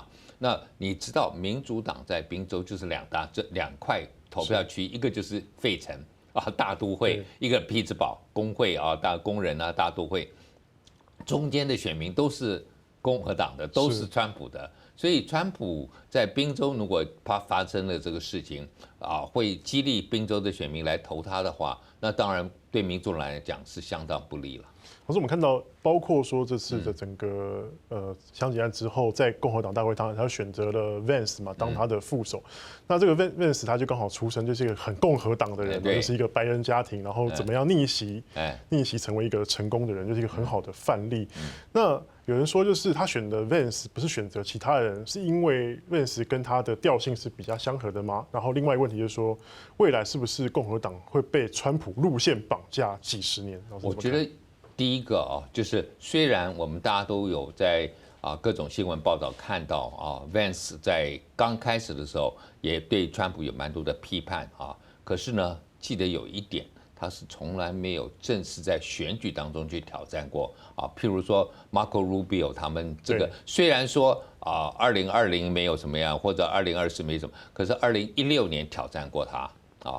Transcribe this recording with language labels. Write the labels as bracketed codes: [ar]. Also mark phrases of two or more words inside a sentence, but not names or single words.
[zh] 那你知道民主黨在賓州就是兩塊投票區，一個就是費城大都會，一個匹茲堡工會工人大都會，中間的選民都是共和黨的，都是川普的，所以川普在賓州如果發生了這個事情會激勵賓州的選民來投他的話，那當然對民主黨來講是相當不利了。可是我們看到，包括說這次的整個槍擊案之後，在共和黨大會，他選擇了 Vance 嘛當他的副手。那這個 Vance 他就剛好出身就是一個很共和黨的人，就是一個白人家庭，然後怎麼樣逆襲成為一個成功的人，就是一個很好的範例。那有人說，就是他選的 Vance 不是選擇其他人，是因為 Vance 跟他的調性是比較相合的嗎？然後另外一個問題就是說，未來是不是共和黨會被川普路線綁架幾十年？我覺得。第一個就是雖然我們大家都有在各種新聞報道看到 Vance 在剛開始的時候也對川普有蠻多的批判可是呢，記得有一點， 他是从来没有正式在选举当中去挑战过啊。譬如说 Marco Rubio 他们这个，虽然说2020没有什么样，或者2024没什么，可是2016年挑战过他啊。